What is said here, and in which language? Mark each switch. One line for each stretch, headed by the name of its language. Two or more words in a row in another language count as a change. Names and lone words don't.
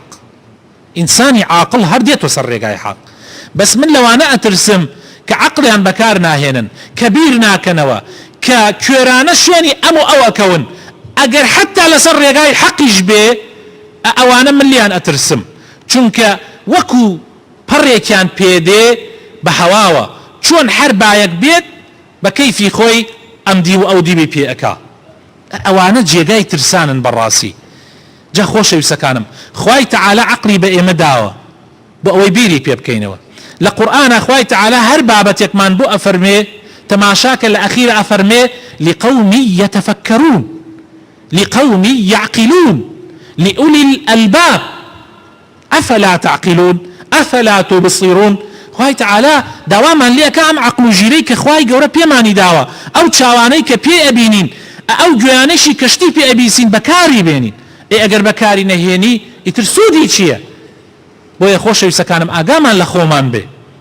Central Kurdish: ئینسانی عاقڵ هەر دێتەوە سەر ڕێگای حەق. بەس من لەوانە ئەترسم کە عەقڵیان بەکار ناهێنن، کە بیر ناکەنەوە، کە کوێرانە شوێنی ئەم و ئەو ئەکەون، ئەگەر حتا لەسەر ڕێگای حەقیش بێ ئەوانە من لیان ئەترسم، چونکە وەکو پەڕێکیان پێدێ بە هەواوە چۆن هەر بایەک بێت بە کەیفی خۆی ئەم دی و ئەو دیبی پێ ئەکا. ئەوانە جێگای ترسانن بەڕاستی. جا خۆشەویستەکانم، خوای تەعالە عەقڵی بە ئێمە داوە بۆ ئەوەی بیری پێ بکەینەوە. لە قورئانە خوای تەعالە هەر بابەتێکمان بۆ ئەفەرمێ تەماشاکە لە ئەخیرە ئەفەرمێ
Arabic: لقوم يتفكرون لقوم يعقلون لأولي الألباب أفلا تعقلون أفلا تبصرون.
Central Kurdish: خوای تەعالە داوامان لێکە ئەم عەقڵ و ژیرەی کە خوای گەورە پێمانی داوە، ئەو چاوانەی کە پێ ئەبینین، ئەو گوێیانەشی کەشتی پێ ئەبیسین بەکاری بێنین. ئەگەر بەکاری نەهێنی ئیتر سوودی چییە؟ بۆیە خۆشەویستەکانم ئاگامان لە خۆمان بێ.